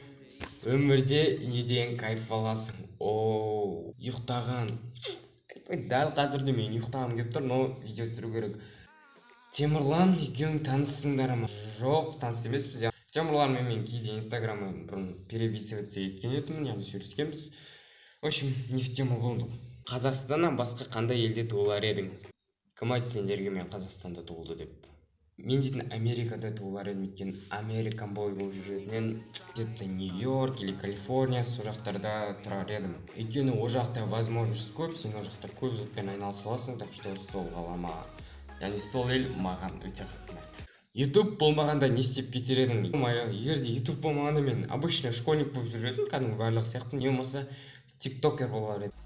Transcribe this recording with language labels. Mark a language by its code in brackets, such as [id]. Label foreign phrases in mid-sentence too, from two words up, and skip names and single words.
[kk] Өмірде неден кайф аласың? Ұйықтаған. Дәл қазірде мен ұйықтағым келіп тұр, но видео түсіру керек. Темірлан, екеуің таныссыңдар ма? Жоқ, таныс емеспіз. Темірланмен мен кейде инстаграмын бұрын переписываться еткен едім, яғни сөйлескенбіз. [ru] В общем, не в тему [kk] болды. Қазақстаннан басқа қандай елде туылар едің? Кім айтты сендерге мен Қазақстанда туылды деп? Мен дейтін Америкада туылар едім, өйткені Американ бой болып жүретінен [ru] где-то Нью-Йорк или Калифорния [kk] сол жақтарда тұрар едім. Өйткені о жақта возможность көп, сен о жақта көп затпен айналыса аласың, [ru] так что [kk] сол ғалама, яғни сол ел маған өте қатты ұнайды. YouTube болмағанда не істеп кетер едің? Егер де YouTube болмағанда мен [ru] обычный школьник [kk] болып жүрер едім, кәдімгі барлық сияқты, не болмаса тиктокер болар едім.